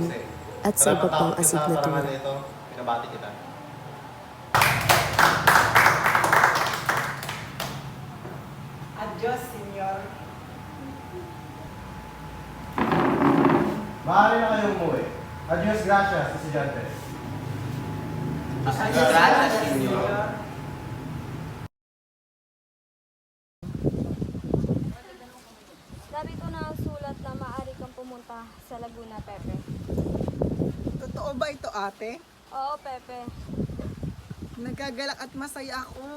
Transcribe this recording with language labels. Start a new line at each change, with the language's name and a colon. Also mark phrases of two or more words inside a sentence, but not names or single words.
Filipino: Jose. at sa iba pang asignatura. Ito, pinabati kita.
Spanish: Adios, senyor.
Filipino: Maaari na kayong umuwi.
Spanish: Adios, gracias, estudiantes. Gracias, senyor.
Filipino: Narito na ang sulat na maaari kang pumunta sa Laguna, Pepe. Totoo ba ito, ate? Oo, Pepe. Nagagalak at masaya ako.